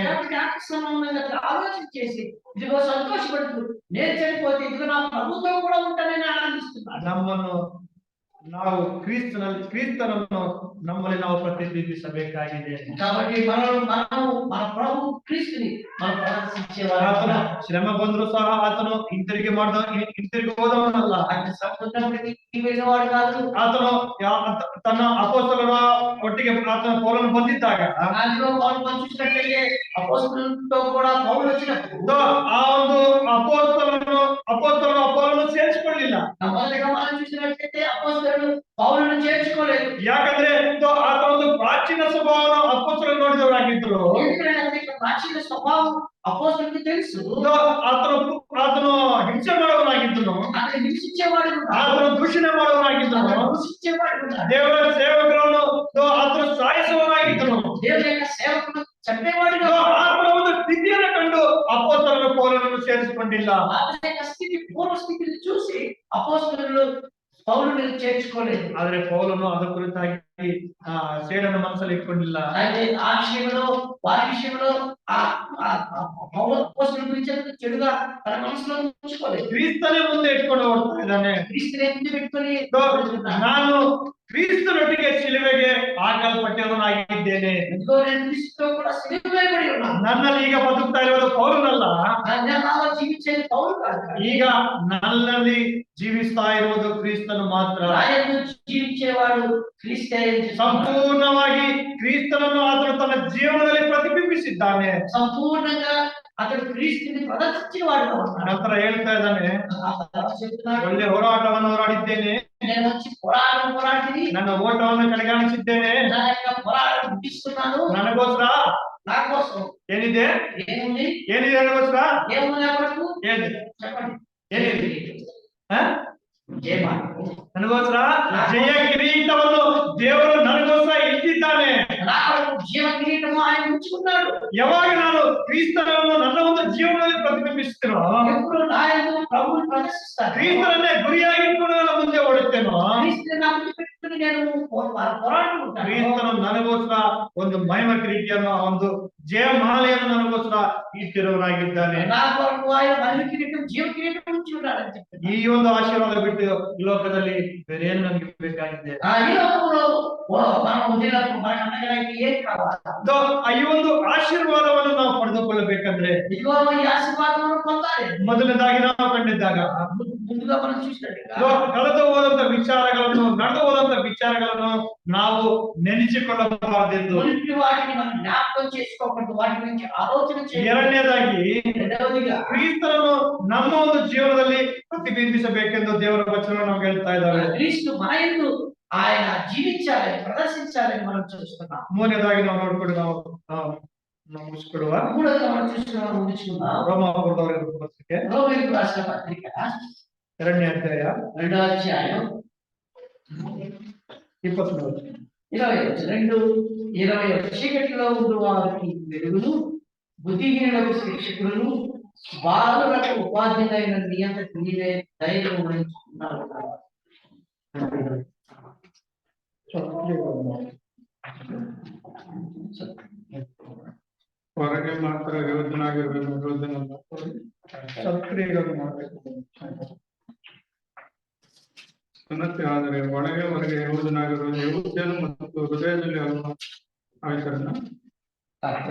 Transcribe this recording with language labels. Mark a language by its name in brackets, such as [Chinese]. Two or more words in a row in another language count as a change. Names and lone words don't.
[Telugu] కాబట్టి ఆత్మ సంబంధంగా ఆలోచన చేసి ఇదిగో సంతోషపడుతూ నేను చనిపోతే ఇదిగో నా ప్రభుతో కూడా ఉంటానని ఆనందిస్తున్నాను. [Kannada] ನಮ್ಮನ್ನು ನಾವು ಕ್ರಿಸ್ತನನ್ನು ನಮ್ಮಲ್ಲಿ ನಾವು ಪ್ರತಿಬಿಂಬಿಸಬೇಕಾಗಿದೆ. [Telugu] కాబట్టి మన ప్రభు క్రీస్తుని మనం ప్రదర్శించేవారు. [Kannada] ಆತನು ಶ್ರಮ ಬಂದ್ರು ಸಹ ಆತನು ಹಿಂತಿರುಗಿ ಹೋದವನಲ್ಲ. [Telugu] ఆయన సముద్రానికి వెళ్ళేవాడు కాదు. [Kannada] ಆತನು ತನ್ನ ಅಪೊಸ್ತಲರ ಒಟ್ಟಿಗೆ ಆತನ ಪೌಲನು ಬಂದಿದ್ದಾಗ [Telugu] అందులో పౌలు మనం చూసినట్లయితే అపోస్తలులతో కూడా పౌలు వచ్చినప్పుడు [Kannada] ಆ ಒಂದು ಅಪೊಸ್ತಲನು ಪೌಲನು ಸೇರಿಸಿಕೊಳ್ಳಿಲ್ಲ. [Telugu] మొదటగా మనం చూసినట్లయితే అపోస్తలులు పౌలును చేర్చుకోలేదు. [Kannada] ಯಾಕಂದ್ರೆ ಆತ ಒಂದು ಪ್ರಾಚೀನ ಸ್ವಭಾವವನ್ನು ಅಪೊಸ್ತಲರು ನೋಡಿದವರಾಗಿದ್ರು. [Telugu] ఎందుకంటే ప్రాచీన స్వభావం అపోస్తలులకు తెలుసు. [Kannada] ಆತನು ಹಿಂಸೆ ಮಾಡುವವನಾಗಿದ್ದನು. [Telugu] అతను హింసించేవాడు, [Kannada] ಆತನು ದೂಷಣೆ ಮಾಡುವವನಾಗಿದ್ದನು. [Telugu] దూషించేవాడు, [Kannada] ದೇವರ ಸೇವಕರನ್ನು ಆತನು ಸಾಯಿಸುವವನಾಗಿದ್ದನು. [Telugu] దేవుని యొక్క సేవకుడు చంపేవాడు. [Kannada] ಆತನ ಒಂದು ಸ್ಥಿತಿಯನ್ನು ಕಂಡು ಅಪೊಸ್ತಲರು ಪೌಲನನ್ನು ಸೇರಿಸಿಕೊಂಡಿಲ್ಲ. [Telugu] అతని యొక్క స్థితి పూర్వ స్థితిని చూసి అపోస్తలులు పౌలుని చేర్చుకోలేదు. [Kannada] ಆದ್ರೆ ಪೌಲನು ಅದರ ಕುರಿತಾಗಿ ಸೇಡನ್ನು ಮನಸ್ಸಲ್ಲಿ ಇಟ್ಕೊಂಡಿಲ್ಲ. [Telugu] అయితే ఆ విషయంలో వారి విషయంలో పౌలు అపోస్తలుల గురించి చెడుగా తన మనసులో ఉంచుకోలేదు. [Kannada] ಕ್ರಿಸ್ತನೇ ಮುಂದೆ ಇಟ್ಕೊಂಡು ಹೋಗ್ತಾ ಇದ್ದಾನೆ. [Telugu] క్రీస్తుని ఎత్తి పెట్టుకొని [Kannada] ನಾನು ಕ್ರಿಸ್ತನೊಟ್ಟಿಗೆ ಶಿಲುಬೆಗೆ ಹಾಕಲ್ಪಟ್ಟವನಾಗಿದ್ದೇನೆ. [Telugu] ఇదిగో నేను క్రీస్తుతో కూడా సిలువ వేయబడి ఉన్నాను. [Kannada] ನನ್ನಲ್ಲಿ ಈಗ ಬದುಕ್ತಾ ಇರೋದು ಪೌಲನಲ್ಲ, [Telugu] నాలో జీవించేది పౌలు కాదు. [Kannada] ಈಗ ನನ್ನಲ್ಲಿ ಜೀವಿಸ್ತಾ ಇರುವುದು ಕ್ರಿಸ್ತನು ಮಾತ್ರ. [Telugu] ఆయన జీవించేవాడు క్రీస్తే. [Kannada] ಸಂಪೂರ್ಣವಾಗಿ ಕ್ರಿಸ್ತನನ್ನು ಆತನು ತನ್ನ ಜೀವನದಲ್ಲಿ ಪ್ರತಿಬಿಂಬಿಸಿದ್ದಾನೆ. [Telugu] సంపూర్ణంగా అతడు క్రీస్తుని ప్రదర్శించిన వాడుగా ఉన్నాడు. [Kannada] ನಂತರ ಹೇಳ್ತಾ ಇದ್ದಾನೆ, [Telugu] చెప్తున్నాడు, [Kannada] ಒಳ್ಳೆ ಹೋರಾಟವನ್ನು ಹೋರಾಡಿದ್ದೇನೆ, [Telugu] నేను వచ్చి పోరాడి [Kannada] ನನ್ನ ಓಟವನ್ನು ಕಡೆಗಾಣಿಸಿದ್ದೇನೆ, [Telugu] నా యొక్క పోరాటం ముగిస్తున్నాను. [Kannada] ನನಗೋಸ್ಕರ [Telugu] నా కోసం [Kannada] ಏನಿದೆ [Telugu] ఏముంది? [Kannada] ಏನಿದೆ ನನಗೋಸ್ಕರ [Telugu] ఏముంది అప్పటికు [Kannada] ಏನಿದೆ [Telugu] చెప్పండి. [Kannada] ಏನಿದೆ [Telugu] జయమాలి [Kannada] ನನಗೋಸ್ಕರ ಜಯ ಕಿರೀಟವನ್ನು ದೇವರು ನನಗೋಸ್ಕರ ಇಟ್ಟಿದ್ದಾನೆ. [Telugu] నా కొరకు జీవ కిరీటము ఆయన ఉంచుకున్నాడు. [Kannada] ಯಾವಾಗ ನಾನು ಕ್ರಿಸ್ತನನ್ನು ನನ್ನ ಒಂದು ಜೀವನದಲ್ಲಿ ಪ್ರತಿಬಿಂಬಿಸ್ತೇನೋ, [Telugu] ఎప్పుడు నా యందు ప్రభువుని ప్రదర్శిస్తాను, [Kannada] ಕ್ರಿಸ್ತನನ್ನೇ ಗುರಿಯಾಗಿ ಇಟ್ಕೊಂಡು ನಾನು ಮುಂದೆ ಓಡುತ್ತೇನೋ, [Telugu] క్రీస్తుని నా ముందు పెట్టుకుని నేను పోరాడుకుంటాను. [Kannada] ಕ್ರಿಸ್ತನು ನನಗೋಸ್ಕರ ಒಂದು ಮಹಿಮ ಕಿರೀಟಿಯನ್ನು, ಒಂದು ಜಯಮಾಲೆಯನ್ನು ನನಗೋಸ್ಕರ ಇಟ್ಟಿರುವವರಾಗಿದ್ದಾನೆ. [Telugu] నా కొరకు ఆయన మహిమ కిరీటం జీవ కిరీటం ఉంచుకున్నాడని చెప్పారు. [Kannada] ಈ ಒಂದು ಆಶೀರ್ವಾದ ಬಿಟ್ಟು ಈ ಲೋಕದಲ್ಲಿ ಬೇರೆ ಏನು ನನಗೆ ಬೇಕಾಗಿದೆ? [Telugu] ఈ లోకంలో మనం వదిలినప్పుడు మనకు అనగడానికి ఏం కావాలి? [Kannada] ಈ ಒಂದು ಆಶೀರ್ವಾದವನ್ನು ನಾವು ಪಡೆದುಕೊಳ್ಳಬೇಕಂದ್ರೆ [Telugu] ఇదిగో ఈ ఆశీర్వాదం పొందాలి. [Kannada] ಮೊದಲನೇದಾಗಿ ನಾವು ಕಂಡಿದ್ದಾಗ [Telugu] ముందుగా మనం చూసినట్టుగా [Kannada] ಕಳೆದು ಹೋದಂತ ವಿಚಾರಗಳನ್ನು, ನಡೆದು ಹೋದಂತ ವಿಚಾರಗಳನ್ನು ನಾವು ನೆನೆಸಿಕೊಳ್ಳಬಾರದೆಂದು. [Telugu] మొదటి వాటిని మనం జ్ఞాపకం చేసుకోకూడదు, వాటి గురించి ఆలోచన చేయాలి. [Kannada] ಎರಡನೇದಾಗಿ [Telugu] రెండవదిగా [Kannada] ಕ್ರಿಸ್ತನನ್ನು ನಮ್ಮ ಒಂದು ಜೀವನದಲ್ಲಿ ಪ್ರತಿಬಿಂಬಿಸಬೇಕೆಂದು ದೇವರ ವಚನ ನಮ್ಗೆ ಹೇಳ್ತಾ ಇದ್ದಾರೆ. [Telugu] క్రీస్తు మన యందు ఆయన జీవించాలని ప్రదర్శించాలని మనం చూస్తున్నాం. [Kannada] ಮೂರನೇದಾಗಿ ನಾವು ನೋಡ್ಕೊಂಡು ನಾವು ಮುಗಿಸ್ಕೊಡುವ [Telugu] మూడవదిగా మనం ముగించుకుందాం. [Kannada] ರೋಮಾಪುರದವರ ಪತ್ರಿಕೆ [Telugu] రోమీయులకు రాసిన పత్రిక [Kannada] 2ನೇ ಅಧ್ಯಾಯ [Telugu] 2వ అధ్యాయం [Kannada] 20ನೇ ವಚನ. [Telugu] 20 చీకటిలో ఉన్న వారికి వెలుగును, బుద్ధిహీనులకు శిక్షకులను, బాలులకు ఉపాధ్యులైన నియంత్రణ నీవే ధైర్యం వహించుకున్నారు. [Kannada] ಹೊರಗೆ ಮಾತ್ರ ಯೋಧನಾಗಿರಬೇಕು. ಸುನ್ನತಿ ಆದರೆ ಹೊರಗೆ ಯೋಧನಾಗಿರುವುದು ಯಹೂದ್ಯನು ಮತ್ತು ಹೃದಯದಲ್ಲಿ ಆಯ್ತರನ್ನ